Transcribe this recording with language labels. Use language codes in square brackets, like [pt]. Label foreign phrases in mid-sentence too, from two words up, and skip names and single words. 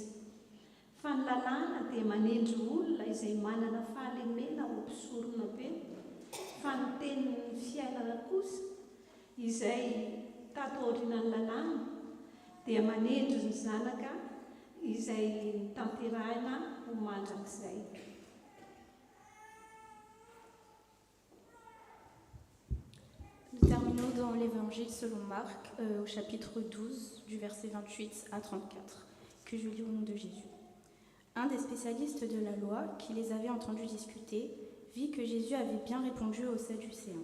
[mg] Fa ny lalàna dia manendry olona izay manana fahalemena ho mpisorona be, fa ny tenin'ny fiainana kosa izay tato aorian'ny lalàna dia manendry ny zanaka izay tanterahina ho mandrakizay. [fr] Nous terminons dans l'évangile selon Marc, au chapitre 12, du verset 28 à 34, que je lis au nom de Jésus. Un des spécialistes de la loi, qui les avait entendus discuter, vit que Jésus avait bien répondu aux Sadducéens.